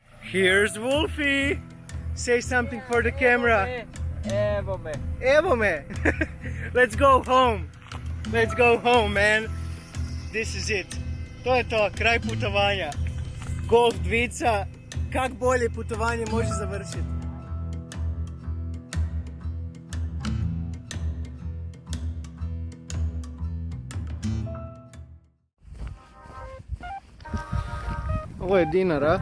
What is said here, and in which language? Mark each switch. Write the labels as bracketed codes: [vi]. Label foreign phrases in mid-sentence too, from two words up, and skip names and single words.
[en] Here's Wolfie. Say something for the camera. [hr] Evo me. Evo me. [en] Let's go home. Let's go home, man. This is it. [hr] To je to, kraj putovanja. Golf dvica. Kak bolje putovanje može završiti? Ovo je Dinara.